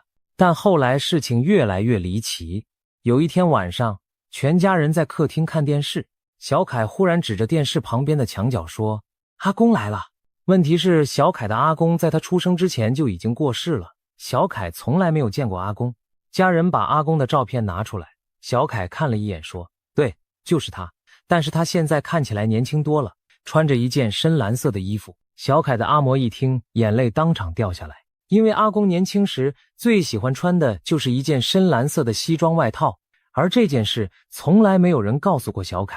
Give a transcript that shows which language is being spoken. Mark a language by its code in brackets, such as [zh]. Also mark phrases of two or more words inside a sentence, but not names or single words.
[zh] 但後來事情越來越離奇。有一天晚上，全家人在客廳看電視，小凱忽然指着電視旁邊的牆角說，阿公來了。問題是，小凱的阿公在他出生之前就已經過世了，小凱從來沒有見過阿公。家人把阿公的照片拿出來，小凱看了一眼說，對，就是他，但是他現在看起來年輕多了，穿着一件深藍色的衣服。小凱的阿嬤一聽，眼淚當場掉下来，因為阿公年輕時最喜歡穿的就是一件深藍色的西裝外套，而這件事從來沒有人告訴過小凱。